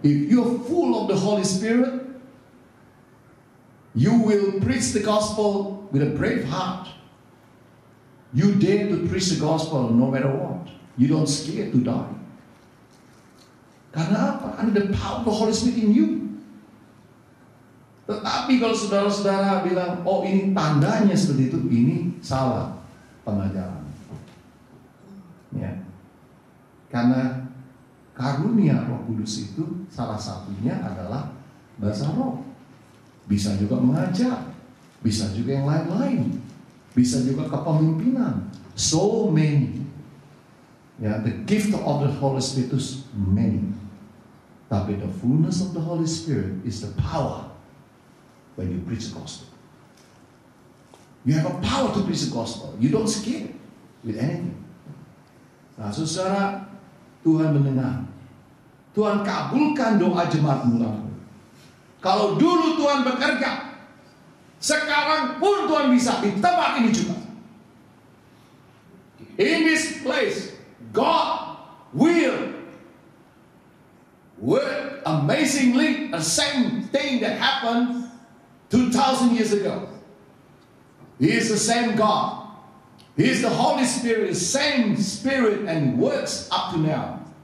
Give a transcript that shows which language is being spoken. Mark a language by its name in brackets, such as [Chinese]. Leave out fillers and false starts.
[English] If you're full of the Holy Spirit, you will preach the gospel with a brave heart. You dare to preach the gospel no matter what. You don't scared to die. [Indonesian] Karena apa? Ada [English] the power of the Holy Spirit in you. [Indonesian] Tetapi kalau saudara-saudara bilang, oh ini tandanya seperti itu, ini salah pengajaran. Ya. Karena karunia Roh Kudus itu salah satunya adalah bahasa roh. Bisa juga mengajar, bisa juga yang lain-lain, bisa juga kepemimpinan. [English] So many. Ya, the gift of the Holy Spirit is many. [Indonesian] Tapi [English] the fullness of the Holy Spirit is the power when you preach the gospel. You have a power to preach the gospel. You don't scare with anything. [Indonesian] Nah, saudara, Tuhan mendengar. Tuhan kabulkan doa jemaat mula. Kalau dulu Tuhan bekerja, sekarang pun Tuhan bisa di tempat ini juga. [English] In this place, God will work amazingly. The same thing that happened 2,000 years ago. He is the same God. He is the Holy Spirit, the same Spirit, and works up to now.